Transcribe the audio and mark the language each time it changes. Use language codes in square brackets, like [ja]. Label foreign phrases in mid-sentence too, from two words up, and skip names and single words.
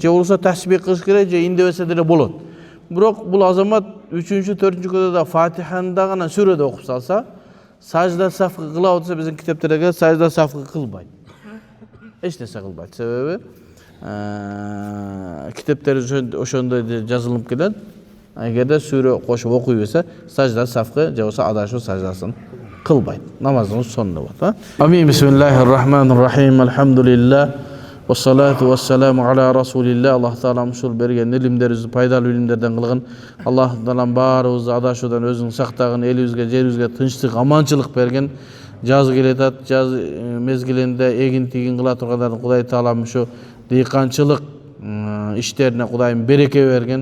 [ky] Же болсо тасбих кылыш керек, же индебесе деле болот. Бирок бул азамат 3-чү, 4-чү да Фатиханы да гана сүрөдө окуп салса, сажда сафкы кылабы десе биздин китептерде сажда сафкы кылбайт. Эч нерсе кылбайт. Себеби китептер ошондой жазылып келет. Эгерде сүрө кошуп окуй берсе, сажда сафкы же болсо адашуу саждасын кылбайт. Намазыңыз сонунда болот. Амин. [ar] بسم الله الرحمن الرحيم. Алхамдулиллах. والصلاة والسلام على رسول الله. [ky] Аллах таала ушул берген илимдерибизди пайдалуу илимдерден кылгын. Аллах таала баарыбызды адашуудан өзүң сактагын, элибизге, жерибизге тынчтык, аманчылык берген. Жаз келатат, жаз мезгилинде эгин тигин кыла тургандардын Кудай таала ушу дыйканчылык иштерине Кудайым береке берген.